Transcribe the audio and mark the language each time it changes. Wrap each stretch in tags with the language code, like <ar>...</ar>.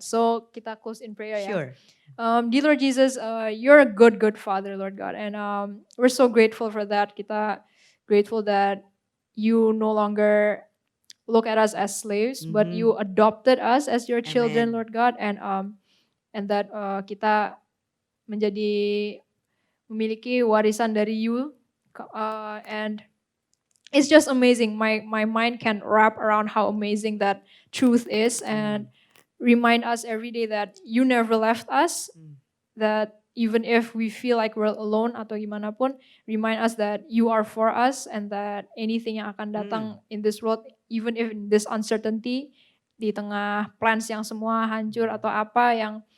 <en>So kita close in prayer ya. Sure. Dear Lord Jesus, you're a good Father, Lord God. And we're so grateful for that.</en> <id>Kita</id> <en>grateful that you no longer look at us as slaves, but you adopted us as your children, Amen. Lord God. And that</en> <id>kita menjadi memiliki warisan dari you.</id> <en>And it's just amazing. My mind can wrap around how amazing that truth is and remind us every day that you never left us. That even if we feel like we're alone</en> <id>atau gimana pun,</id> <en>remind us that you are for us and that anything</en> <id>yang akan datang</id> <en>in this world, even if in this uncertainty,</en> <id>di tengah plans yang semua hancur atau apa yang</id>